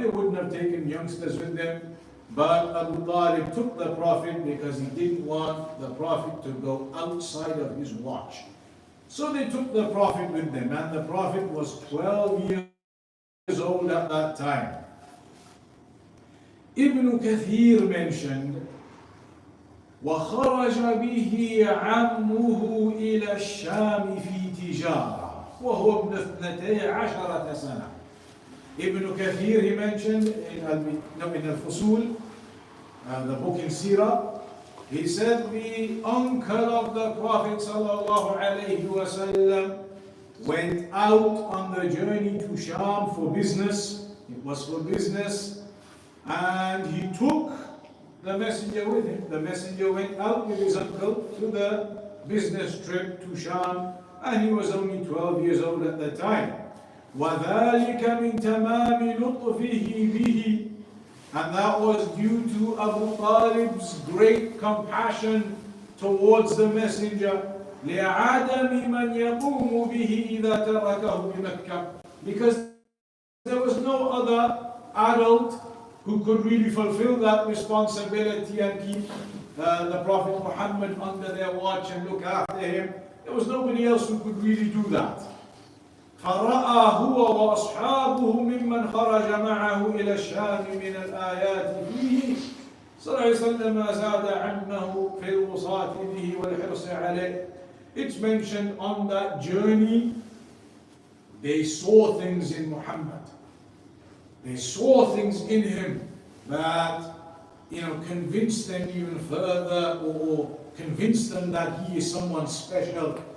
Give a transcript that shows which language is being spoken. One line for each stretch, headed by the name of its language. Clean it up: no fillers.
English: They wouldn't have taken youngsters with them. But Abu Talib took the Prophet because he didn't want the Prophet to go outside of his watch. So they took the Prophet with them, and the Prophet was 12 years old at that time. Ibn Kathir mentioned,
Arabic: وخرج به عمه إلى الشام في تجارة وهو ابن 12 سنة.
English: Ibn Kathir, he mentioned in Al-Fusul, the book in Seerah, he said the uncle of the Prophet sallallahu alaihi wasallam went out on the journey to Sham for business. It was for business, and he took the messenger with him. The messenger went out with his uncle to the business trip to Sham, and he was only 12 years old at the time.
Arabic: وَذَلِكَ مِنْ تَمَامِ لُطْفِهِ بِهِ,
English: and that was due to Abu Talib's great compassion towards the messenger.
Arabic: لِعَدَمِ مَنْ يَقُومُ بِهِ إِذَا تَرَكَهُ بِمَكَّةِ,
English: because there was no other adult who could really fulfill that responsibility and keep the Prophet Muhammad under their watch and look after him. There was nobody else who could really do that.
Arabic: فرأى هو وأصحابه ممن خرج معه إلى الشام من الآيات فيه صلى الله عليه وسلم ما زاد عمه في الوصاة به والحرص عليه.
English: It's mentioned on that journey, they saw things in Muhammad. They saw things in him that, convinced them even further, or convinced them that he is someone special.